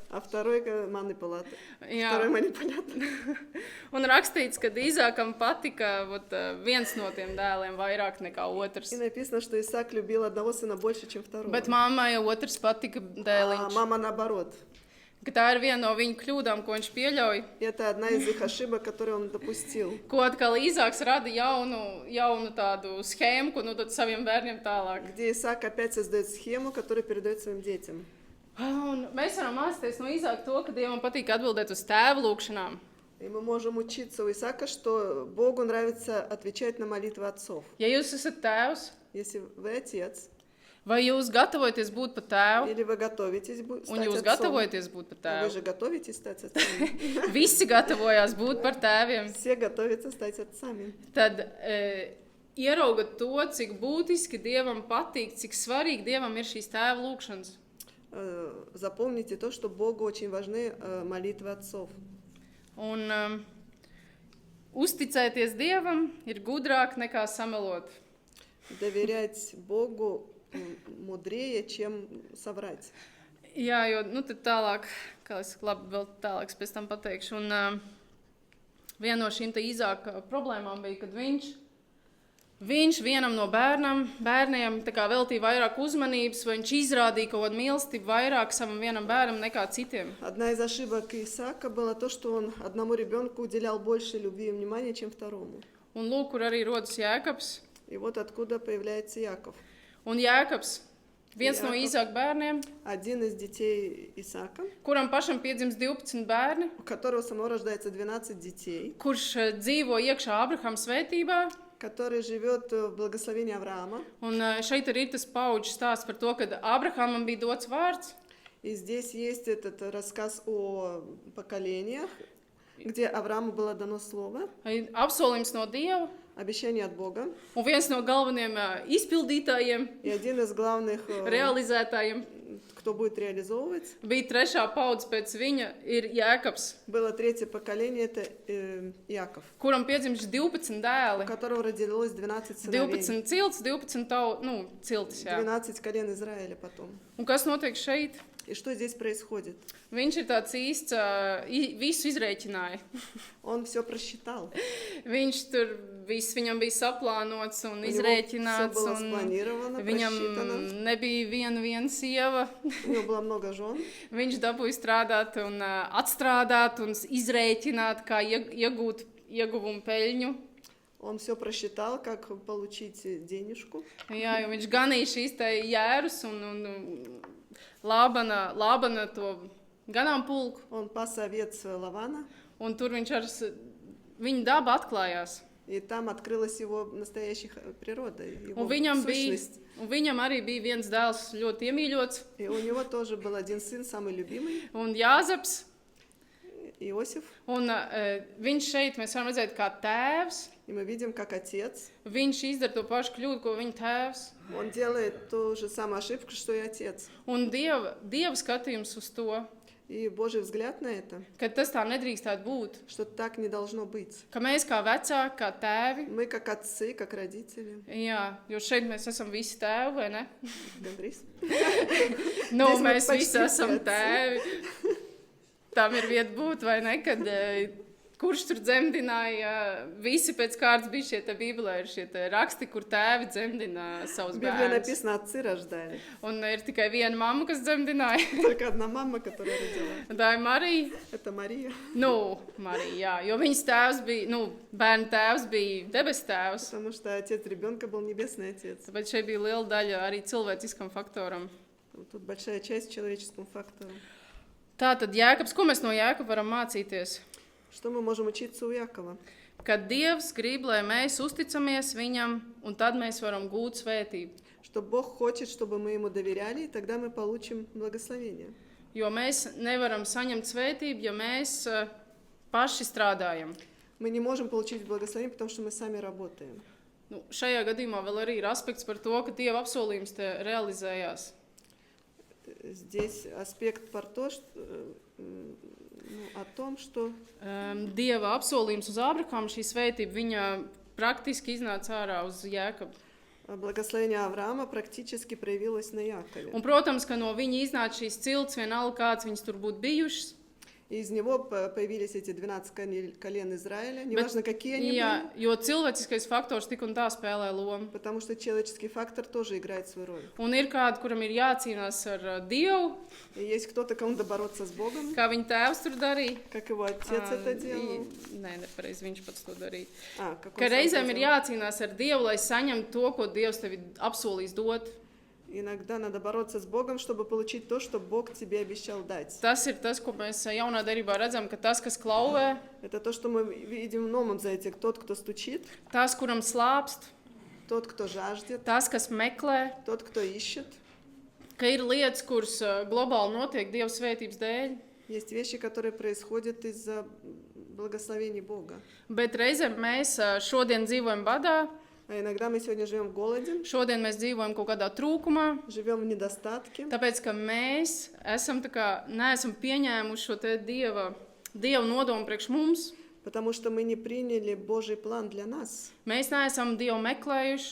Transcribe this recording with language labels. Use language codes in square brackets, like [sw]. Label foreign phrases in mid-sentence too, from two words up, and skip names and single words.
[ru] А второй манипулятор. [lv] Jā. [ru] Второй манипулятор. [lv] Un rakstīts, ka Īzākam patika viens no tiem dēliem vairāk nekā otrs. [ru] И написано, что Исаак любил одного сына больше, чем второго. [lv] Bet mammai jau otrs patika [ru] А [lv] dēliņš. [ru] мама наоборот. [lv] Ka tā ir viena no viņa kļūdām, ko viņš pieļauj. [ru] И это одна из их ошибок, которую он допустил. [lv] Ko atkal Īzāks rada jaunu tādu schēmu, ko nodot saviem bērniem tālāk. [ru] Где Исаак опять создает схему, которую передает своим детям. [lv] Un mēs varam mācīties no Īzāka to, ka Dievam patīk atbildēt uz tēvu lūgšanām. [ru] И мы можем учиться у Исаака, что Богу нравится отвечать на молитвы отцов. [lv] Ja jūs esat tēvs, [ru] Если вы отец, [lv] vai jūs gatavojaties būt par tēvu, [ru] или вы готовитесь [lv] un [ru] стать [lv] jūs [ru] отцом, [lv] gatavojaties būt par [ru] а вы [lv] tēvu? [ru] же готовитесь стать отцами. [lv] Visi gatavojās būt par tēviem. [ru] Все готовятся стать отцами. [lv] Tad ieraugat to, cik būtiski Dievam patīk, cik svarīgi Dievam ir šīs tēva lūgšanas. [ru] Запомните то, что Богу очень важны молитвы отцов. [lv] Un uzticēties Dievam ir gudrāk nekā samelot. [ru] Доверять Богу мудрее, чем соврать. [lv] Jā, jo tad tālāk, kā es labi vēl tālāk pēc tam pateikšu. Un viena no šīm te Īzāka problēmām bija, kad viņš vienam no bērniem tā kā veltīja vairāk uzmanības, vai viņš izrādīja kaut kādu mīlestību vairāk savam vienam bērnam nekā citiem. [ru] Одна из ошибок Исаака была то, что он одному ребенку уделял больше любви и внимания, чем второму. [lv] Un lūk, kur arī rodas Jēkabs. [ru] И вот откуда появляется Яков. [lv] Un Jēkabs, viens no Jākabs. Īzāka bērniem, [ru] Один из детей Исаака, [lv] kuram pašam piedzimst 12 bērni, [ru] у которого самого рождается 12 детей, [lv] kurš dzīvo iekšā Abrahama svētībā. [ru] который живет в благословении Авраама. [lv] Un šeit arī ir tas paudžu stāsts par to, kad Abrahamam bija dots vārds. [ru] И здесь есть этот рассказ о поколениях, где Аврааму было дано слово, [lv] Apsolījums no Dieva, [ru] обещание от Бога. [lv] un viens no galvenajiem izpildītājiem, [ru] И один из главных, [lv] realizētājiem, [ru] кто будет реализовывать, [lv] bija trešā paudze pēc viņa, ir Jēkabs, [ru] было третье поколение, это Яков, [lv] kuram piedzimst 12 [ru] у [lv] dēli, [ru] которого родилось 12 сыновей, [lv] 12 cilts, 12 ciltis. Jā. [ru] 12 колен Израиля потом. [lv] Un kas notiek šeit? [ru] И что здесь происходит? [lv] Viņš ir tāds īsts, visu izrēķināja. [ru] Он все просчитал. [lv] Viņš tur viss viņam bija saplānots un [ru] У него [lv] izrēķināts. [ru] всё было [lv] Un [ru] спланировано, [lv] viņam [ru] просчитано. [lv] nebija viena sieva. [ru] У него было много жен. [lv] Viņš dabūja strādāt un atstrādāt un izrēķināt, kā iegūt ieguvumu peļņu. [ru] Он все просчитал, как получить денежку. [lv] Jā, jo viņš ganīja šīs te jērus un Lābana to ganāmpulku. [ru] Он пас овец Лавана, [lv] Un tur viņš viņa daba atklājās. [ru] и там открылась его настоящая природа, его [lv] Un viņam [ru] сущность. [lv] arī bija viens dēls ļoti iemīļots. [ru] И у него тоже был один сын, самый любимый, [lv] Un Jāzeps. [ru] Иосиф. [lv] Un viņš šeit, mēs varam redzēt, kā tēvs. [ru] И мы видим, как отец. [lv] Viņš izdara to pašu kļūdu, ko viņa tēvs. [ru] Он делает ту же самую ошибку, что и отец. [lv] Un Dieva skatījums uz to, [ru] И Божий взгляд на это, [lv] ka tas tā nedrīkstētu būt. [ru] что так не должно быть. [lv] Ka mēs kā vecāki, kā tēvi, [ru] Мы как отцы, как родители. [lv] jā, jo šeit mēs esam visi tēvi, vai ne? Габрис. Nu, Mēs mēs paši visi esam veci. tēvi. Tam ir vieta būt, vai ne? Kad kurš tur dzemdināja, visi pēc kārtas bija šie te Bībelē, ir šie te raksti, kur tēvi dzemdina savus [ru] В Библии [lv] bērnus. [ru] написано, отцы рождали. [lv] Un ir tikai viena mamma, kas dzemdināja. [ru] Только одна мама, которая родила. [lv] Tā ir Marija. [ru] Это Мария. [lv] Nu, Marija, jā, jo viņas tēvs bija, bērnu tēvs bija debes tēvs. [ru] Потому что отец ребенка был небесный отец. [lv] Tāpēc šeit bija liela daļa arī cilvēciskam faktoram. [ru] Тут большая часть человеческому фактору. [lv] Tātad Jēkabs, ko mēs no Jēkaba varam mācīties? [ru] Что мы можем учиться у Якова? [lv] Kad Dievs grib, lai mēs uzticamies viņam, un tad mēs varam gūt svētību. [ru] Что Бог хочет, чтобы мы Ему доверяли, и тогда мы получим благословение. [lv] Jo mēs nevaram saņemt svētību, ja mēs paši strādājam. [ru] Мы не можем получить благословение, потому что мы сами работаем. [lv] Nu, šajā gadījumā vēl arī ir aspekts par to, ka Dieva apsolījums te realizējās. [ru] Здесь аспект про то, что, о том, что [lv] Dieva apsolījums uz Ābrahāmu, šī svētība, viņa praktiski iznāca ārā uz Jēkabu. [ru] благословение Авраама практически проявилось на Якове. [lv] Un, protams, ka no viņa iznāca šīs cilts, vienalga kāds viņas tur būtu bijušas. [ru] И из него появились эти 12 колен Израиля, неважно, какие они [lv] Jā, [ru] были, [lv] jo cilvēciskais faktors tik un tā spēlē lomu. [ru] потому что человеческий фактор тоже играет свою роль. [lv] Un ir kādi, kuram ir jācīnās ar Dievu, [ru] И есть кто-то, кому надо бороться с Богом, [lv] kā viņa tēvs tur darīja. [ru] как его отец это делал. [lv] Nē, nepareizi, viņš pats to darīja. [ru] Как он [lv] Ka [ru] сам [lv] reizēm [ru] это [lv] ir [ru] делал. [lv] jācīnās ar Dievu, lai saņemtu to, ko Dievs tev apsolījis dot. [ru] Иногда надо бороться с Богом, чтобы получить то, что Бог тебе обещал дать. [lv] Tas ir tas, ko mēs jaunā derībā redzam, ka tas, kas klauvē, [ru] Это то, что мы видим в Новом Завете. Тот, кто стучит, [lv] tas, kuram slāpst, [ru] тот, кто жаждет, [lv] tas, kas meklē, [ru] тот, кто ищет. [lv] ka ir lietas, kuras globāli notiek Dieva svētības dēļ, [ru] Есть вещи, которые происходят из-за благословений Бога. [lv] bet reizēm mēs šodien dzīvojam badā, [ru] А иногда мы сегодня живем в голоде, [lv] šodien mēs dzīvojam kaut kādā trūkumā, [ru] живем в недостатке, [lv] tāpēc, ka mēs esam neesam pieņēmuši šo te Dieva nodomu priekš mums. [ru] потому что мы не приняли Божий план для нас. [lv] Mēs neesam Dievu meklējuši,